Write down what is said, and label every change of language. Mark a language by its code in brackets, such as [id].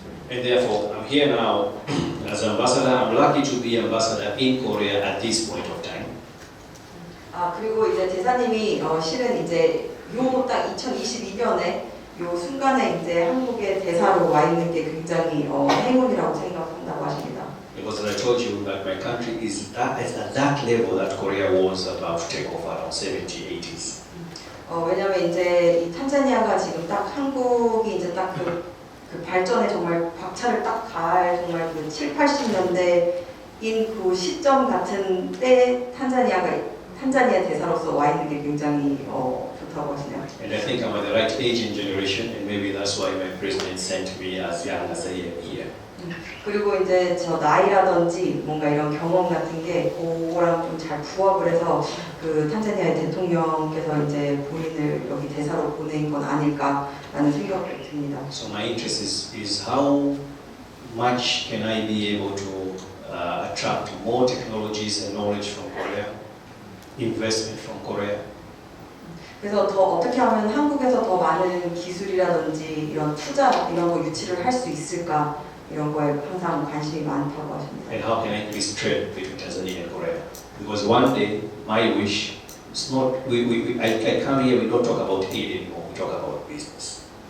[en] And therefore, I'm here now as an ambassador. I'm lucky to be ambassador in Korea at this point of time. [ko] 그리고 이제 대사님이 실은 이제 요 딱 2022년에 요 순간에 이제 한국의 대사로 와 있는 게 굉장히 행운이라고 생각한다고 하십니다. [en] Because I told you that my country is at that level that Korea was about to take off around 70s, 80s. [ko] 왜냐면 이제 이 탄자니아가 지금 딱 한국이 이제 딱 그 발전에 정말 박차를 딱 가할 정말 그 7, 80년대인 그 시점 같은 때 탄자니아 대사로서 와 있는 게 굉장히 좋다고 하시네요. [en] And I think I'm at the right age and generation, and maybe that's why my president sent me as young as I am here. [ko] 그리고 이제 저 나이라든지 뭔가 이런 경험 같은 게 그거랑 좀 잘 부합을 해서 그 탄자니아의 대통령께서 이제 본인을 여기 대사로 보낸 건 아닐까라는 생각이 듭니다. [en] So my interest is how much can I be able to attract more technologies and knowledge from Korea, investment from Korea. [ko] 그래서 더 어떻게 하면 한국에서 더 많은 기술이라든지 이런 투자 이런 거 유치를 할 수 있을까 이런 거에 항상 관심이 많다고 하십니다. [en] And how can I increase trade between Tanzania and Korea? Because one day my wish is not I come here, we don't talk about aid anymore, we talk about business.